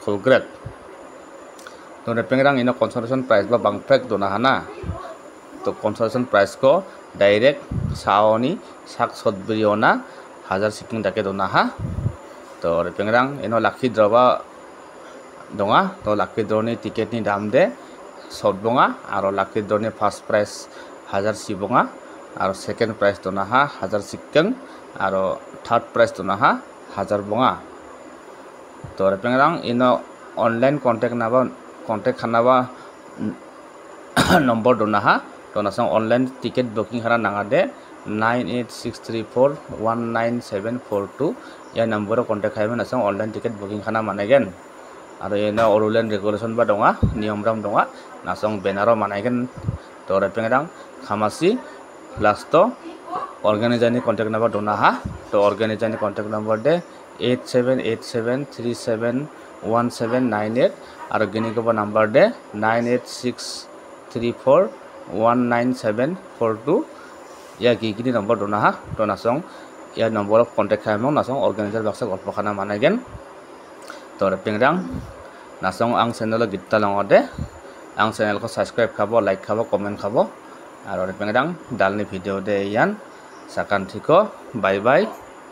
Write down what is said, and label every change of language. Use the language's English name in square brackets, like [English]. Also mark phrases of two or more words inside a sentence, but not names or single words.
[Garo] kholgret to repengrang ino [English] consolation prize [Garo] ba bangpek donaha na to [English] consolation prize [Garo] ko direct saoni sak sotbriona hajar siking dake donaha to repengrang ino lakhi droba donga to lakhi drone ticket ni dam de sotbonga aro lakhi drone [English] first prize [Garo] hajar sibonga aro [English] second prize [Garo] donaha hajar sikeng aro [English] third prize [Garo] donaha hajar bonga to repengrang ino [English] online contact [Garo] khanaba number donaha to nasang online ticket booking hara nangade 9863419742 ya number contact khaiben nasang [English] online ticket booking [Garo] khana manegen aro ena [English] rule and regulation [Garo] ba donga niyom ram donga nasang banner manegen to repengrang khamasi last to organizer ni [English] contact number [Garo] donaha to organizer ni [English] contact number [Garo] de 8787371798 aro gini ko number de 9863419742 ya gini number donaha to nasong ya [English] number of contact [Garo] khaimong nasong organizer baksa golpo khana managen to repengrang nasong ang channel gitta langode ang channel ko subscribe khabo like khabo comment khabo aro repengrang dalni video de yan sakanthiko [English] bye bye